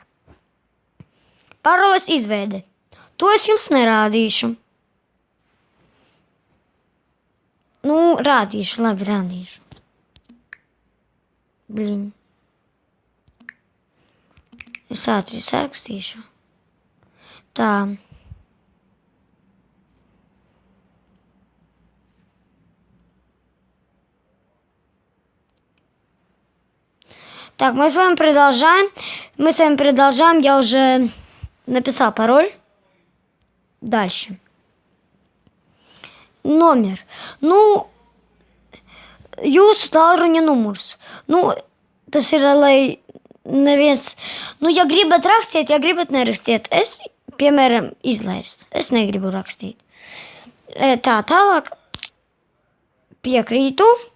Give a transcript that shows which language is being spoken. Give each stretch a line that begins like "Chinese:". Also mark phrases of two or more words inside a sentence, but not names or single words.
Latvian: Paroles izveide. To es jums nerādīšu. Rādīšu, labi, rādīšu. Es ātri sarakstīšu. Tā.
Russian: Так, мы с вами продолжаем. Я уже написал пароль. Дальше. Номер.
Latvian: Jūsu tālruņa numurs. Tas ir, lai neviens... ja gribat rakstīt, ja gribat nerakstīt. Es, piemēram, izlaist. Es negribu rakstīt. Tālāk. Piekrītu.